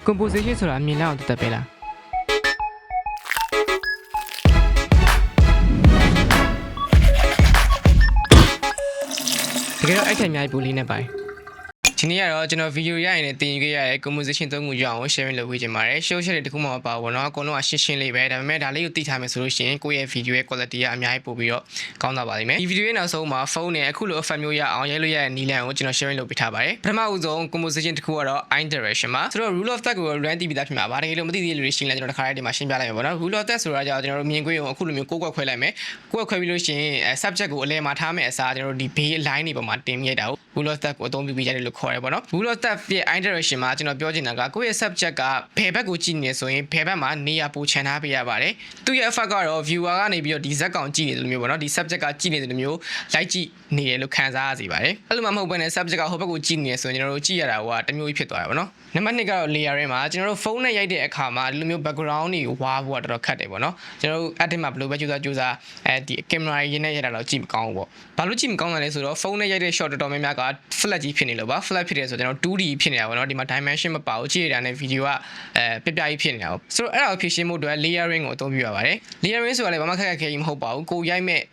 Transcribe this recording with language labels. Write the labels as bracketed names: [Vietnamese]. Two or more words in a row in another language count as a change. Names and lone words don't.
[Burmese] composition ဆိုတာအမြင်လောက်အောင်တက်ပဲလားတကယ်တော့အဲ့ထက်အများကြီးပူလေးနဲ့ပါတယ်ဒီနေ့ကတော့ကျွန်တော်ဗီဒီယိုရရင်လည်းတင်ယူခဲ့ရတဲ့ composition 3ခုရအောင် sharing လုပ်ပေးချင်ပါတယ် show ချက်တွေတခုမှမပါဘူးเนาะအကုန်လုံးကရှင်းရှင်းလေးပဲဒါပေမဲ့ဒါလေးကိုသိထား မယ်ဆိုလို့ရှိရင်ကိုယ့်ရဲ့ video ရဲ့ quality ကအများကြီးပို့ပြီးတော့ကောင်းသွားပါလိမ့်မယ်ဒီ video ရဲ့နောက်ဆုံးမှာ phone နဲ့အခုလို effect မျိုးရအောင်ရိုက်လို့ရတဲ့နည်းလမ်းကိုကျွန်တော် sharing လုပ်ပေးထားပါတယ် ပထမဦးဆုံး composition တစ်ခုကတော့ [English] eye direction [Burmese] မှာဆိုတော့ [English] rule of third [Burmese] ကို run တည်ပြီးသားဖြစ်မှာပါတကယ်လို့မသိသေးတဲ့လူတွေရှင်းလဲကျွန်တော်တစ်ခါတည်းဒီမှာရှင်းပြလိုက်မယ်ပေါ့နော် [English] rule of third [Burmese] ဆိုတာကြောင့်ကျွန်တော်တို့မြင်ကွင်းကိုအခုလိုမျိုးကိုယ်ကွက်ခွဲလိုက်မယ်ကိုယ်ကွက်ခွဲပြီးလို့ရှိရင် subject ကိုအလဲမှာထားမယ်အစားကျွန်တော်တို့ဒီ [English] base line [Burmese] တွေပေါ်မှာတင်ရိုက်တာကို [English] rule of third [Burmese] ကိုအသုံးပြုပြီးရတယ်လို့ခေါ်ရဲပေါ့နော် [English] rule of third [Burmese] ရဲ့ [English] eye direction [Burmese] မှာကျွန်တော်ပြောချင်တာကကိုယ့်ရဲ့ subject ကဘယ်ဘက်ကိုကြည့်နေဆိုရင်ဘယ်ဘက်မှာနေရာပိုချန်ထားပေးရပါတယ်သူ့ရဲ့ effect ကတော့ viewer ကနေပြီးတော့ဒီဇက်ကောင်ကြည့်နေတယ်လို့မျိုးပေါ့နော်ဒီ subject ကကြည့်နေတယ်လို့မျိုး like ကြည့်နေတယ်လို့ခံစားရစေပါတယ်အဲ့လိုမှမဟုတ်ဘဲနဲ့ subject ကဟိုဘက်ကိုကြည့်နေတယ် ဆိုရင်ကျွန်တော်တို့ကြည့်ရတာကတမျိုးကြီးဖြစ်သွားတယ်ပေါ့နော်နံပါတ်2ကတော့ layer ထဲမှာကျွန်တော်တို့ဖုန်းနဲ့ရိုက်တဲ့အခါမှာဒီလိုမျိုး background တွေဝါဖို့ကတော်တော်ခက်တယ်ပေါ့နော်ကျွန်တော်တို့ edit မှာဘယ်လိုပဲကြိုးစားဒီ camera ရင်းနဲ့ရိုက်တာတော့ကြည့်မကောင်းဘူးပေါ့ဘာလို့ကြည့်မကောင်းတာလဲဆိုတော့ဖုန်းနဲ့ရိုက်တဲ့ shot တော်တော်များများက flat ကြီးဖြစ်နေလို့ပါ flat ဖြစ်တယ်ဆိုတော့ကျွန်တော် 2D ဖြစ်နေတာပေါ့နော်ဒီမှာ dimension မပါဘူးကြည့်ရတာနဲ့ video ကပြပြကြီးဖြစ်နေတာပေါ့ဆိုတော့အဲ့ဒါကိုဖြည့်ရှင်းဖို့အတွက် layering ကိုအသုံးပြုရပါတယ် layering ဆိုတာလည်းဘာမှခက်ခဲကြီးမဟုတ်ပါဘူးကိုရိုက်မဲ့